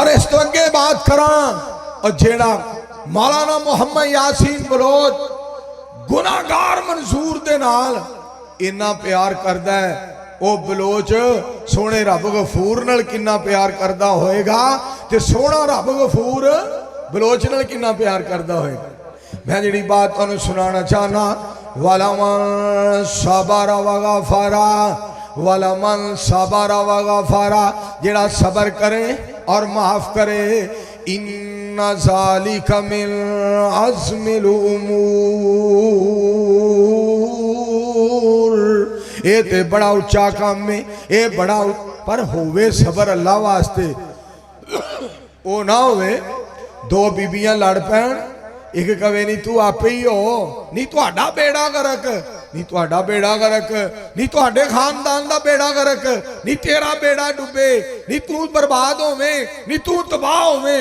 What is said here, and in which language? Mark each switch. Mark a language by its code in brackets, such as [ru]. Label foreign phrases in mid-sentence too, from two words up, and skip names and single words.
[pa] اور اس تو اگے بات کرا، اور جیہڑا مولانا محمد یاسین بلوچ گناہگار منظور دے نال اِنّا پیار کردا ہے، وہ بلوچ سوہنے رب غفور نال کِنّا پیار کردا ہووےگا، تے سوہنا رب غفور بلوچ نال کِنّا پیار کردا ہووےگا. میں جی بات تہانوں سنانا چاہنا, [ar] ولمن صبر وغفر, ولمن صبر وغفر, [pa] جیہڑا صبر کرے اور معاف کرے. [ar] إن ذلك من عزم الأمور, [pa] یہ تے بڑا اُچا کام ہے، یہ بڑا پر ہووے صبر اللہ واسطے. او نہ ہووے دو بیبیاں لڑ پین، اک کہوے نہیں تو آپے ای ہو، نہیں تہاڈا بیڑا غرق، نہیں تہاڈا بیڑا غرق، نہیں تہاڈے خاندان دا بیڑا غرق، نہیں تیرا بیڑا ڈبے، نہیں تو برباد ہووے، نہیں تو تباہ ہووے.